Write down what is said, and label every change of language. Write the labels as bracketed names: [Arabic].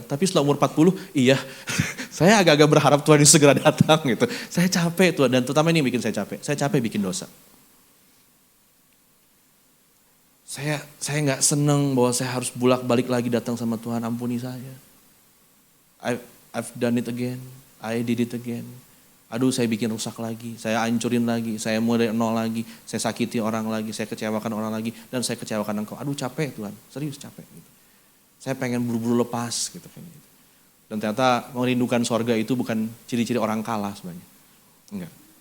[Indonesian] Tapi setelah umur 40, iya saya agak-agak berharap Tuhan Yesus segera datang gitu. Saya capek Tuhan, dan terutama ini yang bikin saya capek. Saya capek bikin dosa. Saya gak seneng bahwa saya harus bolak-balik lagi datang sama Tuhan, ampuni saya. [English] I've done it again, I did it again. [Indonesian] Aduh saya bikin rusak lagi, saya hancurin lagi, saya mulai nol lagi, saya sakiti orang lagi, saya kecewakan orang lagi, dan saya kecewakan engkau. Aduh capek Tuhan, serius capek. Gitu. Saya pengen buru-buru lepas gitu. Dan ternyata merindukan sorga itu bukan ciri-ciri orang kalah sebenarnya. Enggak.